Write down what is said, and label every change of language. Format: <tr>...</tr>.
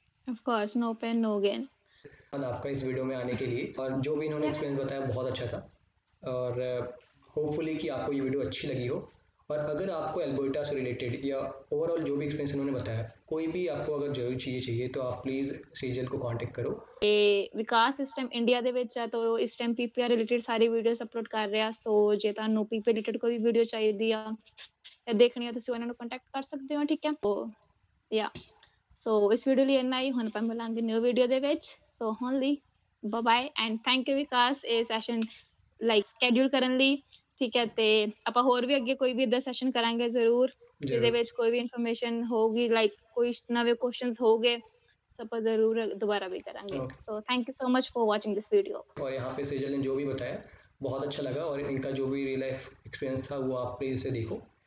<en>Of course no pain no gain.</en> <hi>आपका इस video में आने के लिए, और जो भी इन्होंने या एक्सपीरियंस बताया बहुत अच्छा था, और होपफुली कि आपको ये वीडियो अच्छी लगी हो। और अगर आपको एल्बर्टा से रिलेटेड या ओवरऑल जो भी एक्सपीरियंस इन्होंने बताया, कोई भी आपको अगर जरूरी चीज़ें चाहिए तो आप प्लीज़ सेजल को कांटेक्ट करो।</hi> <pa>ਇਹ ਵਿਕਾਸ ਇਸ ਟਾਈਮ ਇੰਡੀਆ ਦੇ ਵਿੱਚ ਹੈ ਤਾਂ ਉਹ ਇਸ ਟਾਈਮ ਪੀਪੀਆਰ ਰਿਲੇਟਡ ਸਾਰੀ ਵੀਡੀਓਜ਼ ਅਪਲੋਡ ਕਰ ਰਿਹਾ ਸੋ ਜੇ ਤੁਹਾਨੂੰ ਪੀਪੀ ਰਿਲੇਟਡ ਕੋਈ ਵੀ ਵੀਡੀਓ ਚਾਹੀਦੀ ਆ ਜਾਂ ਦੇਖਣੀ ਆ ਤੁਸੀਂ ਉਹਨਾਂ ਨੂੰ ਕੰਟੈਕਟ ਕਰ ਸਕਦੇ ਹੋ ਠੀਕ ਹੈ ਯਾ ਸੋ ਇਸ ਵੀਡੀਓ ਲਈ ਇੰਨਾ ਹੀ ਹੁਣ ਆਪਾਂ ਮਿਲਾਂਗੇ ਨਿਊ ਵੀਡੀਓ ਦੇ ਵਿੱਚ ਸੋ ਹੁਣ ਲਈ</pa> <en>bye bye and thank you</en> <pa>ਵਿਕਾਸ ਇਹ ਸੈਸ਼ਨ ਲਾਈਕ ਸ਼ੈਡਿਊਲ ਕਰਨ ਲਈ ਠੀਕ ਹੈ ਤੇ ਆਪਾਂ ਹੋਰ ਵੀ ਅੱਗੇ ਕੋਈ ਵੀ ਇਦਾਂ ਸੈਸ਼ਨ ਕਰਾਂਗੇ ਜ਼ਰੂਰ ਜਿਹਦੇ</pa> <hi>जरूर।</hi> <pa>ਵਿੱਚ ਕੋਈ ਵੀ ਇਨਫੋਰਮੇਸ਼ਨ ਹੋਊਗੀ ਲਾਈਕ ਕੋਈ ਨਵੇਂ ਕੁਐਸਚਨਸ ਹੋਗੇ</pa> <hi>सब ज़रूर दोबारा भी करेंगे</hi> <en>Okay. So thank you so much for watching this video</en> <hi>और यहाँ पे सेजल ने जो भी बताया बहुत अच्छा लगा, और इनका जो भी रियल लाइफ एक्सपीरियंस था वो आप प्लीज़ इसे देखो।</hi>